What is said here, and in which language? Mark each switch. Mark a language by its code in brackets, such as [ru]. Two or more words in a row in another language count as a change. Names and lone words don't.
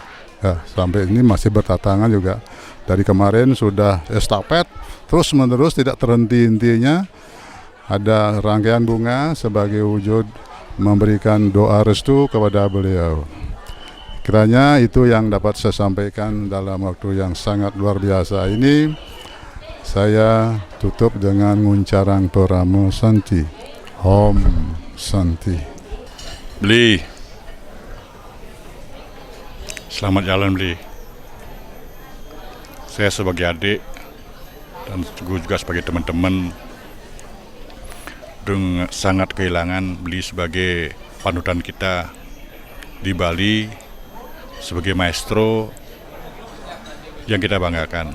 [id] Ya, sampai ini masih bertatangan juga. Dari kemarin sudah estafet, terus menerus tidak terhenti-hentinya. Ada rangkaian bunga sebagai wujud memberikan doa restu kepada beliau. Kiranya itu yang dapat saya sampaikan dalam waktu yang sangat luar biasa ini. Saya tutup dengan nguncarang Toramo Santi. [sa] Om Santi. [id] Beli. Selamat jalan, Beli. Saya sebagai adik dan juga sebagai teman-teman sangat kehilangan Beli sebagai panutan kita di Bali sebagai maestro yang kita banggakan.